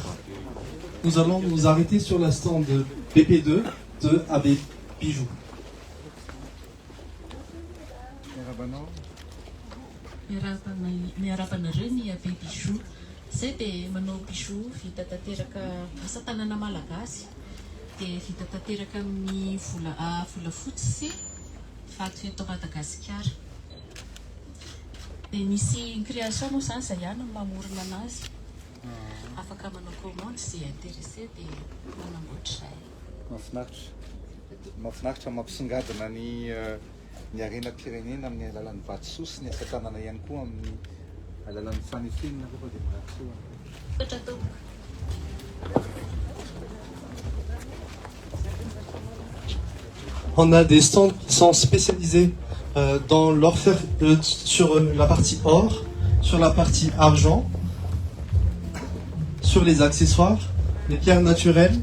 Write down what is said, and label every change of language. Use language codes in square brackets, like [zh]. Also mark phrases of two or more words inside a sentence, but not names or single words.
[fr] Nous allons nous arrêter sur la stand BP2 de AB Bijoux. [mg] Miarapanareo ny AB Bijoux. Zay dia manao bijoux vita tanteraka asa tanana malagasy. Dia vita tanteraka amin'ny volafotsy sy vato eto Madagasikara. Dia misy création moa zany zay ihany mamorona anazy. Afaka manao commande zay intéressé dia manamboatra izay. Mahafinaritra mampisingadina ny arenam-pirenena amin'ny alalan'ny vatosoa sy ny asa tanana ihany koa amin'ny alalan'ny fanefenina koa dia mahasoa. [fr] On a des stands qui sont spécialisés dans sur la partie or, sur la partie argent, sur les accessoires, les pierres naturelles.